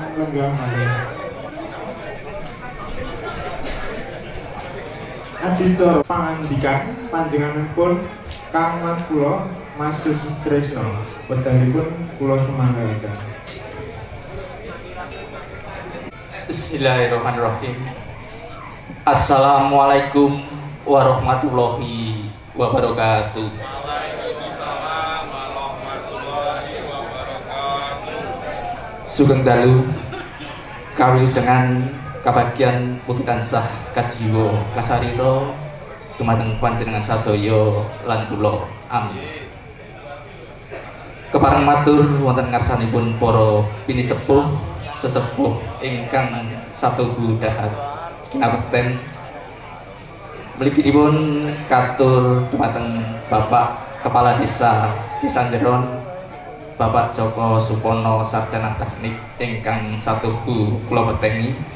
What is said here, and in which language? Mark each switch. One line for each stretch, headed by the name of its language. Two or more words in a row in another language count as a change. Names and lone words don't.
Javanese: tanggal malih. Adicara pangandikan panjenenganipun Kang Mas kula Mas Susitresno wedalipun kula sumanggaken.
Arabic: Bismillahirrahmanirrahim. السلام عليكم ورحمة الله وبركاته. وعليكم السلام ورحمة الله وبركاته.
Javanese: Sugeng dalu kawilujengan kabagian mugi tansah kajiwa kasarira dumateng panjenengan sadaya lan kula. Amin. Kepareng matur wonten ngarsanipun para pinisepuh sesepuh ingkang satuhu dahat kinabekten mliginipun katur dumateng Bapak Kepala Desa Jeron Bapak Joko Supono Sarjana Teknik ingkang satuhu kula peteni.